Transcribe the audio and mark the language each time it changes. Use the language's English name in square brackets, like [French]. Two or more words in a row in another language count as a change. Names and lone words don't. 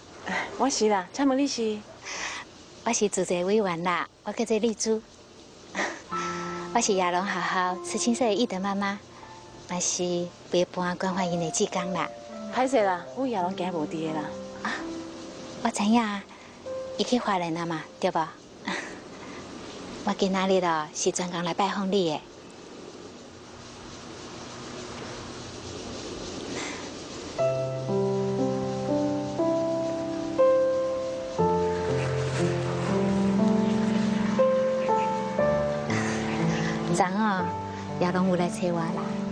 [Min Nan Chinese] 我是啦，请问你是？我是主席委员啦，我叫做丽珠。我是亚龙学校慈青社的义德妈妈，也是陪伴关怀因的志工啦。歹势啦，我亚龙今日无伫啦。啊，我知影，伊去花莲啦嘛，对无？我今仔日哦是专工来拜访你的。昨哦，亚龙有来找我啦。